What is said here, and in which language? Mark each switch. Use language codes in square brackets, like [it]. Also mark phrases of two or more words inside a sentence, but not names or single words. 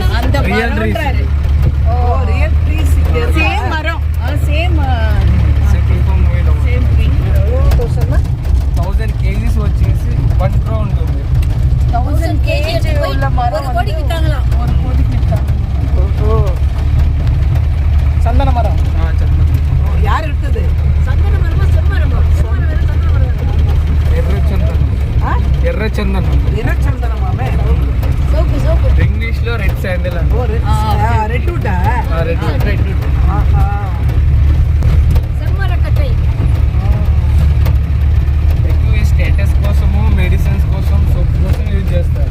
[ta] அந்த [en] Real trees. [ta] மரம்ன்றாரு. ஓ [en] real trees [ta] இங்க இருக்கு. சேம் மரம் சேம் [te] మూవీలో [en] same tree. [ta] எவ்வளோ தௌசண்ட்னா [te] 1000 kgs వచ్చేసి 1 crore ఉంటుంది. [ta] 1000 kg உள்ள மரம் ஒரு கோடிக்கு வித்தாங்களாம். ஒரு கோடிக்கு வித்தாங்க. ஓஹோ சந்தன மரம் [te] చందనం [ta] யார் விட்டது? சந்தன மரமா செம்மரமா? செம்மரம் வேற சந்தன மரம் வேற. [te] ఎర్ర చందనం ஆ ఎర్ర చందనం [ta] இரச்சந்தனமாமே. சோப்பு [te] ఇంగ్లీష్ లో [en] red sandal [te] అంట. [ta] ஓ ரெட் வுட்டா? [te] రెడ్ ஆஹா [ta] செம்மரக்கட்டை. [te] ఎక్కువ ఈ స్టేటస్ కోసము మెడిసిన్స్ కోసం సోప్ కోసం యూజ్ చేస్తారు.